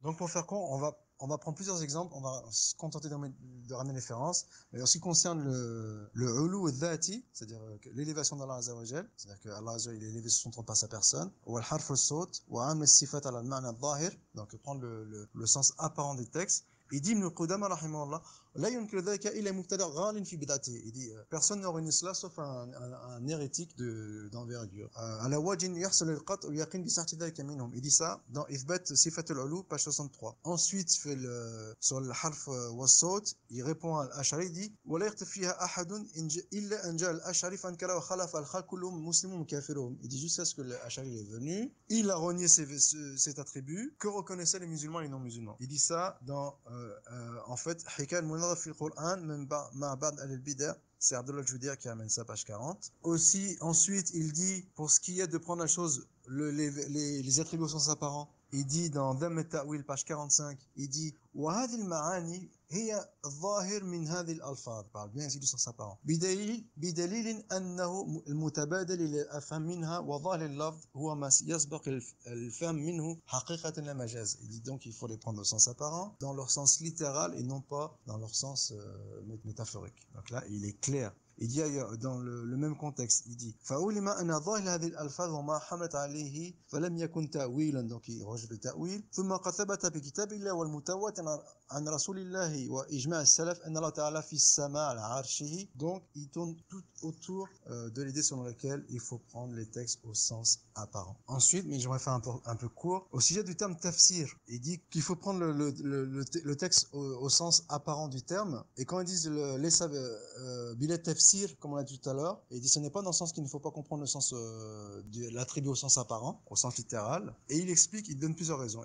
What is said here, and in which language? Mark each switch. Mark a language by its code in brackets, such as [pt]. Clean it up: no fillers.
[fr] Donc pour faire court, on va prendre plusieurs exemples, on va se contenter de ramener les références. Mais en ce qui concerne le ulu al-dhati, c'est-à-dire l'élévation d'Allah Azza wa Jal, c'est-à-dire que Allah Azza wa Jal est élevé sur son trône par sa personne, ou al-harf al-sawt, ou am al-sifat ala al-ma'na al-zahir, donc prendre le sens apparent des textes, Il dit [ar] Ibn Qudama rahimahullah لا ينكر ذلك إلا مبتدع غال في بدعته. [fr] Il dit personne ne renie cela sauf un hérétique d'envergure. [ar] على وجه يحصل القطع واليقين بصحة ذلك منهم. [fr] Il dit ça dans إثبات صفة العلو page 63. Ensuite sur le harf والصوت il répond à l'Ash'ari, il dit [ar] ولا يختلف فيها أحد إلا أن جاء الأشعري فانكر وخالف الخلق كلهم مسلمون كافرون. [fr] Il dit jusqu'à ce que l'Ash'ari est venu, il a renié cet attribut que reconnaissaient les musulmans et les non-musulmans. Il dit ça dans en fait حكاية المناظرة في القرآن مع بعض أهل البدع. C'est Abdullah Joudia qui amène ça, page 40. Aussi, ensuite, il dit, pour ce qui est de prendre la chose, les attributs au sens apparent, il dit dans Dhamm al-Ta'wil, page 45, il dit [ar] وهذه المعاني هي الظاهر من هذه الألفاظ. [fr] parle bien ici du sens apparent. [ar] بدليل أنه المتبادل للأفهم منها وظاهر اللفظ هو ما يسبق الفهم منه حقيقة لا مجاز. [fr] Il dit donc il faut les prendre au sens apparent, dans leur sens littéral et non pas dans leur sens métaphorique. Donc là, il est clair. Il dit dans le même contexte, il dit [ar] فَأُولِمَ أَنَّ ظَاهِرَ هذه الألفاظ وما حملت عليه فلم يكن تأويلا. [fr] donc il rejette le ta'wil. [ar] ثم قد ثبت بكتاب الله والمتواتر عن رسول الله وإجماع السلف أن الله تعالى في السماء على عرشه. [fr] donc il tourne tout autour de l'idée selon laquelle il faut prendre les textes au sens apparent. Ensuite, mais j'aimerais faire un peu court, au sujet du terme tafsir, il dit qu'il faut prendre le texte au sens apparent du terme, et quand ils disent bilet tafsir, comme on l'a dit tout à l'heure, il dit ce n'est pas dans le sens qu'il ne faut pas comprendre le sens de l'attribut au sens apparent, au sens littéral, et il explique, il donne plusieurs raisons.